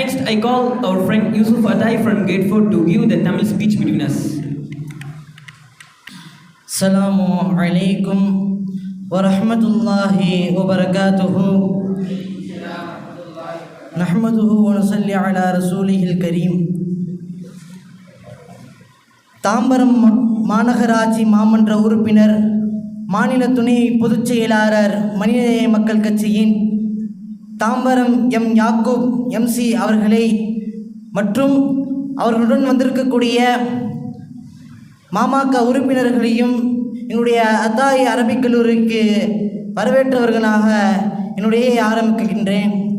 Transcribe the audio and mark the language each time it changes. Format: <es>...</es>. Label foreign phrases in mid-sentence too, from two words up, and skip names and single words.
<en>I call our friend Yusuf Atai from Gate 4 to give the Tamil speech between us.</en> <ar>السلام عليكم ورحمة الله وبركاته. نحمده ونصلي على رسوله الكريم.</ar> <ta>தாம்பரம் மாநகராட்சி மாமன்ற உறுப்பினர், மாநில துணை பொதுச் செயலாளர், மனிதநேய மக்கள் கட்சியின் தாம்பரம் யாக்கூப் MC அவர்களை மற்றும் அவர்களுடன் வந்திருக்கக்கூடிய மாமக உறுப்பினர்களையும் என்னுடைய அத்தாய் அரபிக் கல்லூரிக்கு வரவேற்றவர்களாக என்னுடைய ஆரம்பிக்கின்றேன்.</ta>